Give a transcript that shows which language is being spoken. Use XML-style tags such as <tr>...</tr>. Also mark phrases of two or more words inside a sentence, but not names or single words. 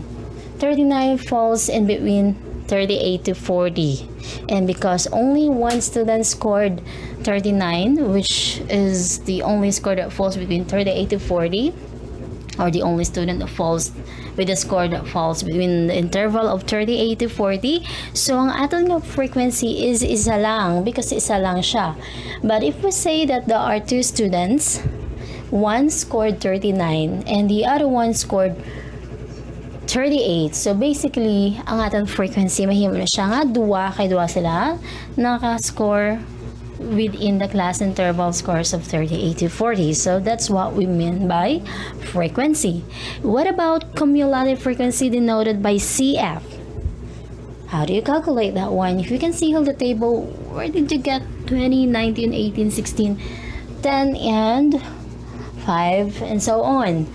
<en>39 falls in between 38 to 40. And because only one student scored 39, which is the only score that falls between 38 to 40, or the only student that falls with a score that falls between the interval of 38 to 40. So,</en> <hil>ang aton nga frequency is isa lang because isa lang siya.</hil> <en>But if we say that there are two students, one scored 39 and the other one scored 38. So, basically,</en> <hil>ang aton frequency, mahimo na siya nga, duwa sila naka-score</hil> <en>within the class interval scores of 38 to 40. So that's what we mean by frequency. What about cumulative frequency denoted by CF? How do you calculate that one? If you can see on the table, where did you get 20, 19, 18, 16, 10, and 5, and so on?</en>